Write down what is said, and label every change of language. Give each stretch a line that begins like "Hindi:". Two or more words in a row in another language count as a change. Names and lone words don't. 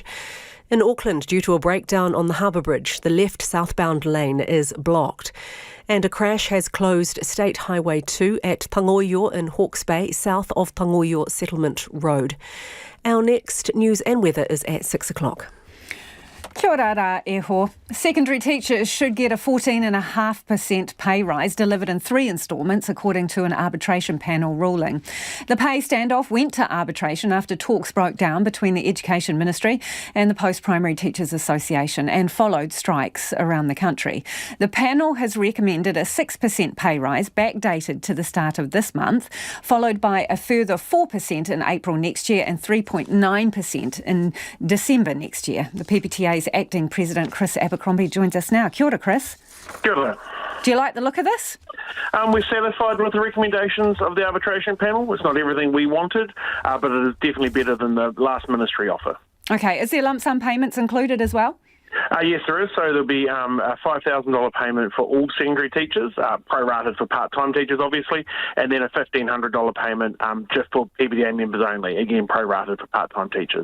English: In Auckland, due to a breakdown on the Harbour Bridge, the left southbound lane is blocked. And a crash has closed State Highway 2 at Tangoio in Hawke's Bay, south of Tangoio Settlement Road. Our next news and weather is at 6 o'clock.
Māori: Kia ora rā e ho.
English: Secondary teachers should get a 14.5% pay rise delivered in 3 instalments, according to an arbitration panel ruling. The pay standoff went to arbitration after talks broke down between the Education Ministry and the Post-Primary Teachers Association and followed strikes around the country. The panel has recommended a 6% pay rise backdated to the start of this month, followed by a further 4% in April next year and 3.9% in December next year. The PPTA's acting president, Chris Abercrombie, joins us now.
Māori: Kia ora, Chris. Kia ora.
English: Do you like the look of this? We're satisfied with the recommendations of the arbitration panel. It's not everything we wanted, but it is definitely better than the last ministry offer. Okay, is there lump sum payments included as well? Yes, there is. So there'll be a $5,000 payment for all secondary teachers, prorated for part-time teachers, obviously, and then a $1,500 payment just for PPTA members only, again, prorated for part-time teachers.